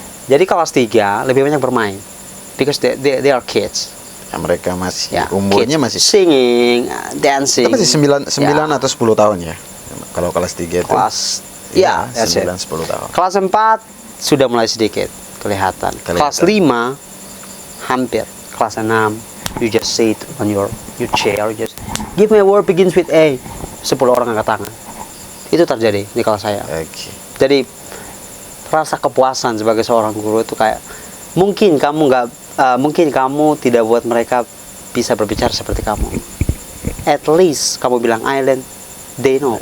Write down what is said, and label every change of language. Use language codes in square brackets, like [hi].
[id] Jadi kelas 3 lebih banyak bermain, [en] because they are kids. [id] Ya, mereka masih Ya, umurnya [en] kids. Singing, dancing. [id] kita masih 9 Ya. atau 10 tahun ya. Kalau kelas 3 itu Kelas ya, [en] that's it. [id] 9-10 tahun. Kelas 4 sudah mulai sedikit kelihatan. Kelas 5 hampir. Kelas 6 [en] you just sit on your chair, just give me a word begins with A. [id] 10 orang angkat tangan. Itu terjadi di kelas saya. Oke. Jadi rasa kepuasan sebagai seorang guru itu kayak mungkin kamu tidak buat mereka bisa berbicara seperti kamu. [en] At least [id] kamu bilang [en] island, they know.